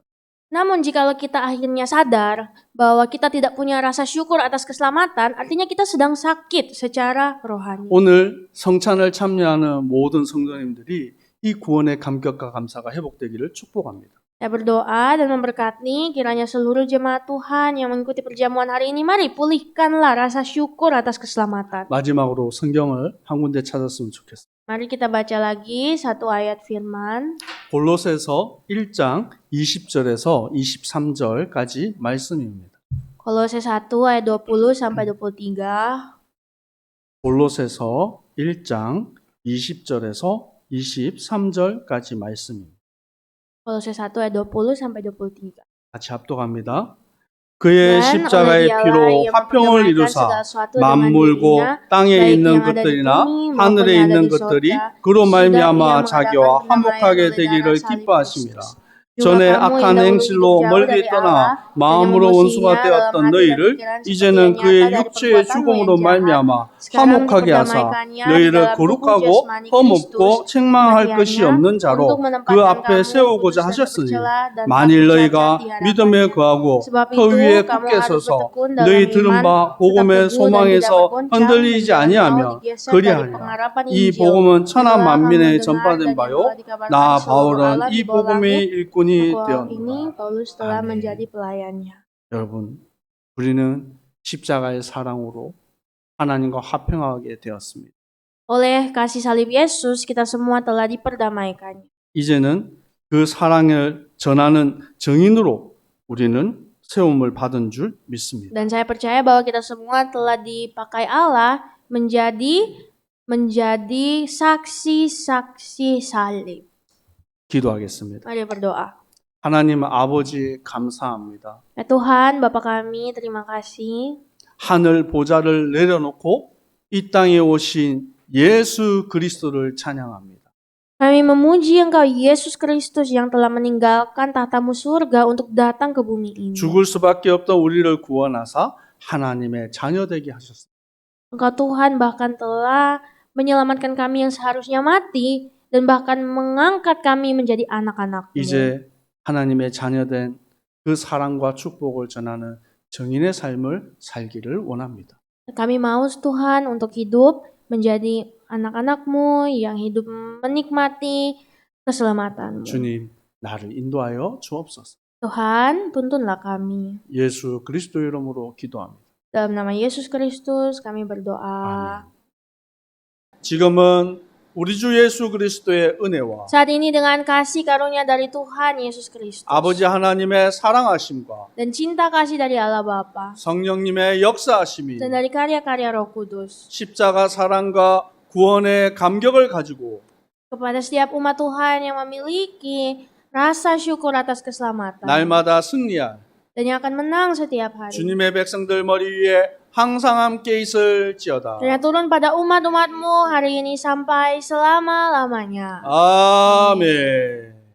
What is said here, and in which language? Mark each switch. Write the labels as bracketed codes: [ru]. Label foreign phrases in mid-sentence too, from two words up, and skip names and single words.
[id] Namun jikalau kita akhirnya sadar bahwa kita tidak punya rasa syukur atas keselamatan, artinya kita sedang sakit secara rohani. [ko] 오늘 성찬을 참여하는 모든 성도님들이 이 구원의 감격과 감사가 회복되기를 축복합니다. [id] Saya berdoa dan memberkati kiranya seluruh jemaat Tuhan yang mengikuti perjamuan hari ini, mari pulihkanlah rasa syukur atas keselamatan. [ko] 마지막으로 성경을 한 군데 찾았으면 좋겠어요. [id] Mari kita baca lagi satu ayat firman. [ko] 골로새서 1장 20절에서 23절까지 말씀입니다. [id] Kolose 1 ayat 20 sampai 23. [ko] 골로새서 1장 20절에서 23절까지 말씀입니다. [id] Kolose 1 ayat 20 sampai 23. [ko] 같이 합독합니다. 그의 [id] Dan [ko] 십자가의 [id] oleh dialah [ko] 피로 [id] yang [ko] 화평을 [id] memperdamaikan [ko] 이루사 [id] segala sesuatu dengan [ko] 만물고 [id] dirinya, [ko] 땅에 [id] baik [ko] 있는 [id] yang ada di [ko] 것들이나 [id] bumi maupun [ko] 하늘에 [id] yang ada [ko] 있는 [id] di [ko] 것들이 [id] sorga, [ko] 그로 [id] sudah [ko] 말미암아 [id] ia [ko] 자기와 [id] mengadakan [ko] 화목하게 [id] pendamaian oleh [ko] 되기를 [id] darah salib [ko] 기뻐하심이라. [id] Kristus. Juga [ko] 전에 [id] kamu yang [ko] 악한 [id] dahulu [ko] 행실로 [id] hidup jauh [ko] 멀리 [id] dari [ko] 떠나 [id] Allah, [ko] 마음으로 [id] hanya [ko] 원수가 [id] membusinya dalam [ko] 되었던 [id] hati dan [ko] 너희를 [id] pikiran seperti [ko] 이제는 [id] yang [ko] 그의 [id] nyata dari [ko] 육체의 [id] perbuatanmu [ko] 죽음으로 [id] yang jahat. [ko] 말미암아 [id] Sekarang [ko] 화목하게 하사 [id] diperdamaikannya di [ko] 너희를 [id] dalam tubuh [ko] 거룩하고 [id] jasmani [ko] 험없고 [id] Kristus, [ko] 책망할 것이 [id] bagiannya [ko] 없는 [id] untuk [ko] 자로 그 [id] menempatkan [ko] 앞에 [id] kamu [ko] 세우고자 [id] kudus dan tak [ko] 하셨으니 [id] bercela dan tak [ko] 만일 [id] bercacat [ko] 너희가 [id] di [ko] 믿음에 [id] hadapannya. [ko] 거하고 [id] Sebab [ko] 터 [id] itu [ko] 위에 [id] kamu [ko] 굳게 [id] harus [ko] 서서 [id] bertekun dalam [ko] 너희 들은 [id] iman, [ko] 바 [id] tetap [ko] 복음의 [id] teguh dan tidak [ko] 소망에서 [id] bergoncang, [ko] 흔들리지 [id] dan jangan [ko] 아니하며 [id] mau digeser dari [ko] 그리하리라. [id] pengharapan [ko] 이 [id] Injil. [ko] 복음은 천하 [id] Itulah kamu [ko] 만민에 [id] dengar dan [ko] 전파된 [id] yang [ko] 바요. [id] telah dikabarkan [ko] 나 [id] seluruh [ko] 바울은 [id] alam [ko] 이 [id] di bawah [ko] 복음의 [id] langit. [ko] 일꾼이 [id] Aku ini [ko] 되었노라. [id] Paulus telah [ko] 아멘. [id] menjadi pelayannya. [ko] 여러분, 우리는 십자가의 사랑으로 하나님과 화평하게 되었습니다. [id] Oleh kasih salib Yesus, kita semua telah diperdamaikannya. [ko] 이제는 그 사랑을 전하는 증인으로 우리는 세움을 받은 줄 믿습니다. [id] Dan saya percaya bahwa kita semua telah dipakai Allah menjadi saksi-saksi salib. [ko] 기도하겠습니다. [id] Mari berdoa. [ko] 하나님 아버지 감사합니다. [id] Ya Tuhan, Bapa kami, terima kasih. [ko] 하늘 보좌를 내려놓고 이 땅에 오신 예수 그리스도를 찬양합니다. [id] Kami memuji Engkau Yesus Kristus yang telah meninggalkan tahtamu surga untuk datang ke bumi ini. [ko] 죽을 수밖에 없던 우리를 구원하사 하나님의 자녀 되게 하셨습니다. [id] Engkau Tuhan bahkan telah menyelamatkan kami yang seharusnya mati dan bahkan mengangkat kami menjadi anak-anak-Mu. [ko] 이제 하나님의 자녀된 그 사랑과 축복을 전하는 정인의 삶을 살기를 원합니다. [id] Kami mau Tuhan untuk hidup menjadi anak-anak-Mu yang hidup menikmati keselamatan-Mu. [ko] 주님, 나를 인도하여 주옵소서. [id] Tuhan, tuntunlah kami. [ko] 예수 그리스도 이름으로 기도합니다. [id] Dalam nama Yesus Kristus kami berdoa. [ko] 지금은 우리 주 예수 그리스도의 은혜와 [id] Saat ini dengan kasih karunia dari Tuhan Yesus Kristus [ko] 아버지 하나님의 사랑하심과 [id] dan cinta kasih dari Allah Bapa [ko] 성령님의 역사하심이 [id] dan dari karya-karya Roh Kudus [ko] 십자가 사랑과 구원의 감격을 가지고 [id] kepada setiap umat Tuhan yang memiliki rasa syukur atas keselamatan [ko] 날마다 승리할 [id] dan yang akan menang setiap hari. [ko] 주님의 백성들 머리 위에 항상 함께 있을지어다. [id] Dan yang turun pada umat-umat-Mu hari ini sampai selama-lamanya. [ko] 아멘.